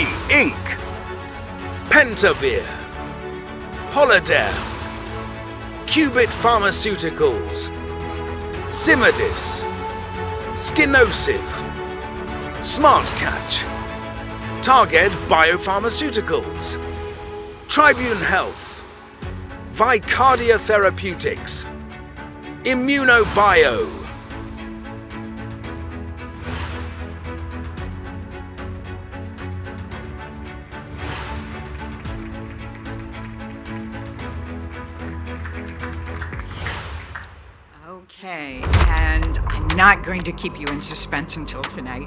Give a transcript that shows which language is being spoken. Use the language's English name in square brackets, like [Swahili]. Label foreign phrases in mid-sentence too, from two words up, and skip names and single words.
[English] Inc., Pentavere, Holoderm, Qubit Pharmaceuticals, Simidis, Skinosive, SmartCatch, Target Biopharmaceuticals, Tribune Health, Vicardia Therapeutics, ImmunoBio. Okay, and I'm not going to keep you in suspense until tonight.